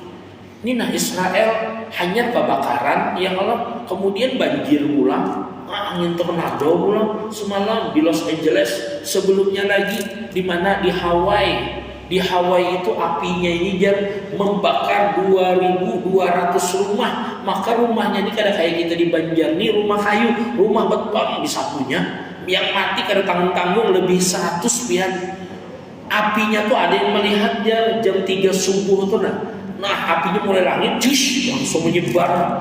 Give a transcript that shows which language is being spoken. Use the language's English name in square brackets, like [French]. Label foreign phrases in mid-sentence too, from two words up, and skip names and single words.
[Indonesian] Ini nah Israel hanya kebakaran, ya Allah, kemudian banjir ulang, angin tornado ulang semalam di Los Angeles, sebelumnya lagi di mana di Hawaii. Di Hawaii itu apinya ini membakar 2.200 rumah. [Banjar] Maka rumahnya ini kada kayak kita di Banjar nih, rumah kayu, rumah beton disapunya. Yang mati kada tanggung-tanggung lebih 100 pian. [Indonesian] Apinya tuh ada yang melihat jam 3 subuh tuh Nah apinya mulai langit, langsung menyebar.